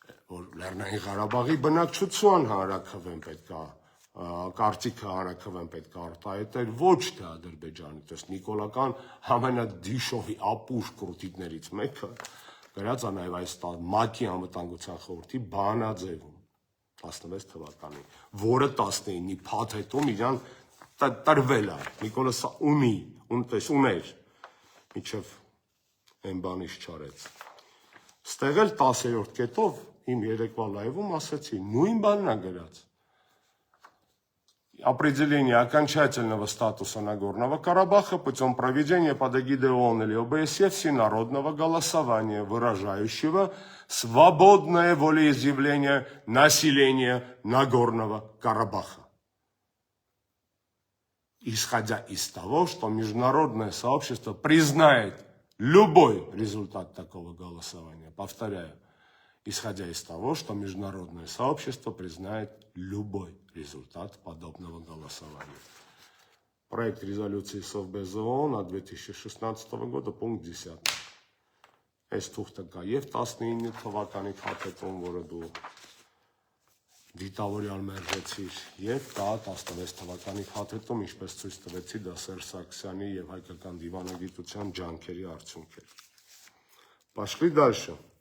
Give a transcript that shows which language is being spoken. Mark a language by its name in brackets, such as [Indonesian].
[Armenian] որ Լեռնային Ղարաբաղի բնակչության հանրաքվեն պետք է կարծիքը հանրաքվեն պետք է արտահայտել ոչ թե Ադրբեջանի, տես նիկոլական ամենադիշովի ապուշ կրուտիկներից մեկը գրած է նաև այս ՄԱԿ-ի անվտանգության խորհրդի բանաձևում 16 թվականին, որը 19-ի փաթեթում իրան տրվել է, Նիկոլը ուներ, միջև այն բանից չարեց։ Ստեղ էլ 10-րդ կետով իմ երեկվա լայվում ասեցի, նույն բանն է գրած։ [Russian] определение окончательного статуса Нагорного Карабаха путем проведения под эгидой ООН или ОБСЕ всенародного голосования, выражающего свободное волеизъявление населения Нагорного Карабаха. Исходя из того, что международное сообщество признает любой результат такого голосования. Повторяю, исходя из того, что международное сообщество признает любой результат подобного голосования. Проект резолюции Совбез ООН от 2016 года, пункт 10. [Armenian] Այս թուղթը կա եւ 19 թվականի փաթեթում, որը դու դիտավորյալ մերժեցիր, եւ կա 16 թվականի փաթեթում, ինչպես ցույց տվեցի, դա Սերժ Սարգսյանի եւ հայկական դիվանագիտության ջանքերի արդյունք է։ [Russian] Пошли дальше.